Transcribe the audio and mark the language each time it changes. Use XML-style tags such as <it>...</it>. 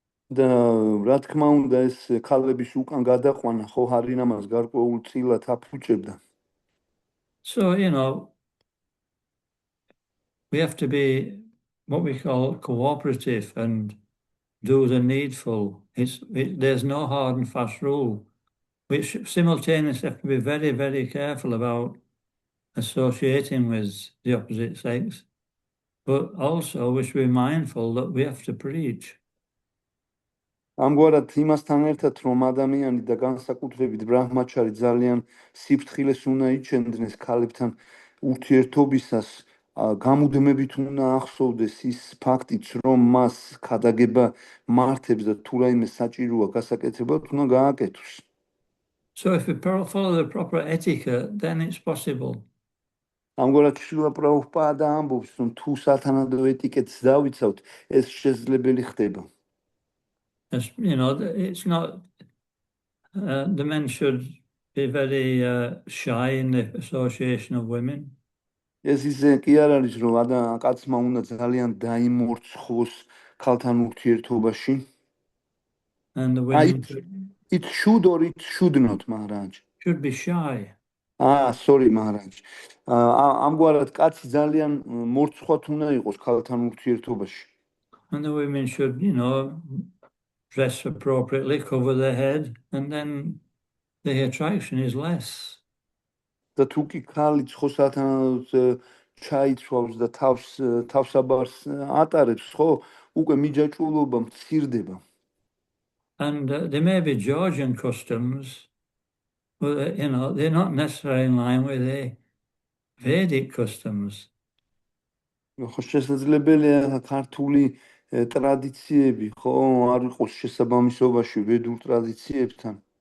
<ka>და რა თქმა უნდა ეს ქალების უკან გადაყვანა ხო ჰარინამას გარკვეულ წილად აფუჭებდა.</ka> <en>So, we have to be what we call cooperative and do the needful. There's no hard and fast rule. We simultaneously have to be very, very careful about associating with the opposite sex, but also we should be mindful that we have to preach.</en> <ka>ამგვარად იმასთან ერთად რომ ადამიანი და განსაკუთრებით ბრაჰმაჩარი ძალიან სიფრთხილეს უნდა იჩენდნეს ქალებთან ურთიერთობისას, გამუდმებით უნდა ახსოვდეს ის ფაქტიც, რომ მას ქადაგება მართებს და თუ რაიმე საჭიროა გასაკეთებლად უნდა გააკეთოს.</ka> <en>So if we follow the proper etiquette, then it's possible.</en> <ka>ამგვარად შრილა პრაბჰუპადა ამბობს, რომ თუ სათანადო ეტიკეტს დავიცავთ, ეს შესაძლებელი ხდება.</ka> <en>It's not, the men should be very shy in the association of women.</en> <ka>ეს ისე კი არ არის, რომ კაცმა უნდა ძალიან დაიმორცხოს ქალთან ურთიერთობაში.</ka> <en>And the women it should or it should not, Maharaj. Should be shy. Sorry, Maharaj.</en> <ka>ამგვარად კაცი ძალიან მორცხვად უნდა იყოს ქალთან ურთიერთობაში.</ka> <en>And the women should, dress appropriately, cover their head, and then the attraction is less.</en> <ka>და თუ კი ქალი ცხოსათანადოდ ჩაიცვავს და თავსაბარს ატარებს, ხო, უკვე მიჯაჭვულობა მცირდება.</ka> <en>And there may be Georgian customs, but they're not necessarily in line with the Vedic customs.</en> <ka>ხო, შესაძლებელია ქართული ტრადიციები, ხო, არ იყოს შესაბამისობაში ვედურ ტრადიციებთან.</ka>